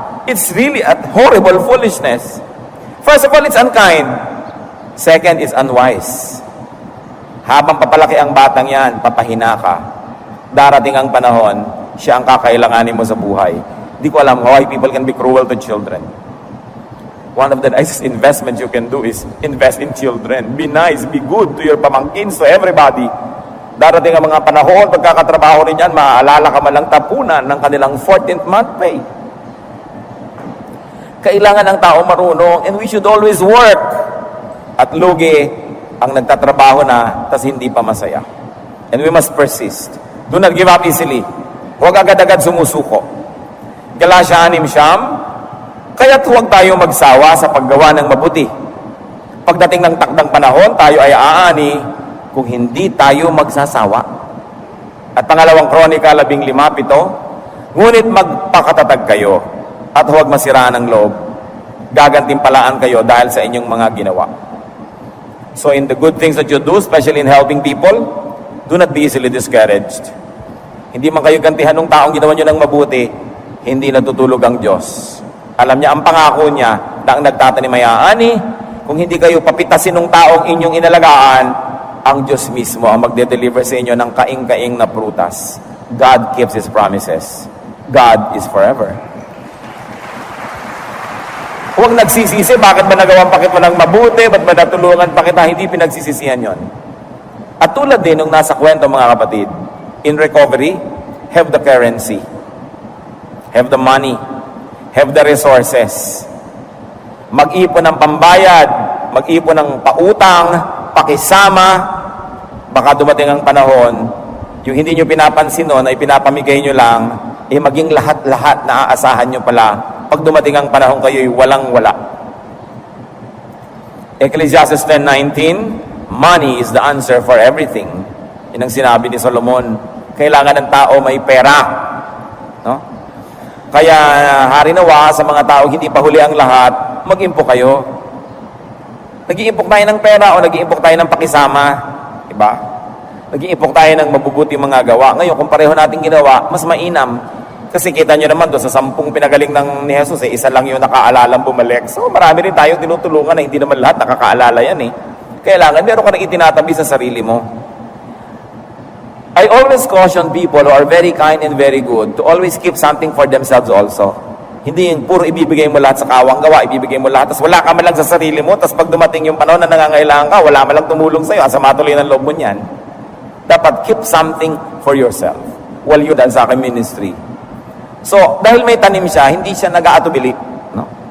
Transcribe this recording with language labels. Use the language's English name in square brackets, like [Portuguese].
[English] It's really a horrible foolishness. First of all, it's unkind. Second, it's unwise. [Filipino] Habang papalaki ang batang yan, papahina ka. Darating ang panahon, siya ang kakailanganin mo sa buhay. Di ko alam [English] why people can be cruel to children. One of the nicest investments you can do is invest in children. Be nice, be good to your pamangkins, to everybody. Darating ang mga panahon, pagkakatrabaho rin yan, maaalala ka man lang tapunan ng kanilang 14th month pay. [Filipino] Kailangan ng tao marunong, [English] and we should always work. [Filipino] At lugi ang nagtatrabaho na, tas hindi pa masaya. [English] And we must persist. Do not give up easily. [Filipino] Huwag agad-agad sumusuko. Galatia 6:9, kaya't huwag tayo magsawa sa paggawa ng mabuti. Pagdating ng takdang panahon, tayo ay aani kung hindi tayo magsasawa. At pangalawang Kronika 15:7, ngunit magpakatatag kayo at huwag masiraan ang loob. Gagantimpalaan kayo dahil sa inyong mga ginawa. [English] So in the good things that you do, especially in helping people, do not be easily discouraged. [Filipino] Hindi man kayo gantihan ng taong ginawa nyo ng mabuti, hindi natutulog ang Diyos. Alam niya, ang pangako niya na ang nagtatanim ay aani, kung hindi kayo papitasin ng taong inyong inalagaan, ang Diyos mismo ang magde-deliver sa inyo ng kaing-kaing na prutas. [English] God keeps His promises. God is forever. [Filipino] Huwag nagsisisi, bakit ba nagawan pa kita ng mabuti, ba't ba natulungan pa kita, hindi pinagsisisihan yon. At tulad din nung nasa kwento mga kapatid, [English] in recovery, have the currency, have the money, have the resources. [Filipino] Mag-ipon ng pambayad, mag-ipon ng pautang, pakisama, baka dumating ang panahon, yung hindi nyo pinapansin noon ay pinapamigay nyo lang, maging lahat-lahat na aasahan nyo pala, pag dumating ang panahon kayo'y walang-wala. [English] Ecclesiastes 10:19, money is the answer for everything. [Filipino] Yun ang sinabi ni Solomon, kailangan ng tao may pera. No? Kaya hari nawa sa mga tao hindi pa huli ang lahat, mag-impok kayo. Nag-iimpok tayo ng pera o nag-iimpok tayo ng pakisama, diba? Nag-iimpok tayo ng mabubuti mga gawa. Ngayon, kung pareho natin ginawa, mas mainam. Kasi kita nyo naman doon sa 10 pinagaling ng ni Jesus, isa lang yung nakaalalang bumalik. So marami rin tayong tinutulungan na hindi naman lahat nakakaalala yan eh. Kailangan meron ka nang itinatabi sa sarili mo. [English] I always caution people who are very kind and very good to always keep something for themselves also. [Filipino] Hindi yung puro ibibigay mo lahat sa kawang gawa, ibibigay mo lahat, tapos wala ka man lang sa sarili mo, tapos pag dumating yung panahon na nangangailangan ka, wala man lang tumulong sa'yo, asa matuloy ng loob mo niyan. Dapat [English] keep something for yourself while you're done [Filipino] sa aking [English] ministry. [Filipino] So, dahil may tanim siya, hindi siya nag-aatubili, no?